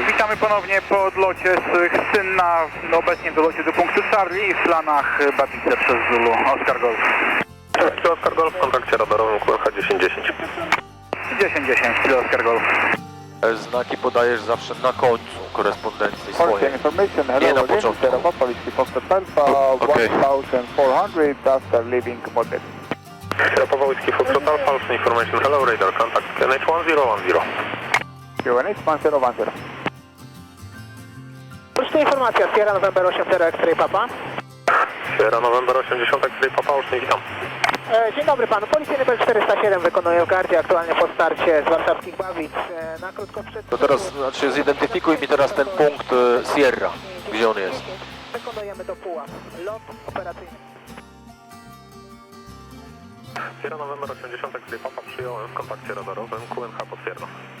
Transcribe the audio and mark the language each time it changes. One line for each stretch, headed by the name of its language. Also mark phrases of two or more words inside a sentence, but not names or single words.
Polish: Witamy ponownie po odlocie z Chrzynna, obecnie w dolocie do punktu Charlie w planach Babice przez
English: Zulu, Oscar Golf. Kilo Oscar Golf
Polish: w kontakcie radarowym QNH 1010.
English: 10-10, Kilo Oscar Golf.
Polish: znaki podajesz zawsze na końcu korespondencji swojej.
English: information,
Polish: Nie na
English: hello again,
Polish: początku.
English: Sierra Papa Whiskey Foxtrot Alpha, Okay. 1400 after leaving Model. Sierra Papa Whiskey Foxtrot Alpha, Olsztyn information, hello, radar contact QNH 1010. QNH 1010.
Polish: Olsztyn informacja,
English: Sierra November 80 X-Ray Papa. Sierra November 80 X-Ray Papa,
Polish: Olsztyn, witam. Dzień dobry panu, policyjny Bel 407 wykonuje w gardzie aktualnie po starcie z warszawskich Bawic. Na krótko przed... To teraz, znaczy zidentyfikuj mi teraz ten punkt Sierra, gdzie on jest. Wykonujemy do Puław. Lot operacyjny.
English: Sierra November 80 X-Ray Papa,
Polish: przyjąłem w kontakcie radarowym QNH potwierdzam.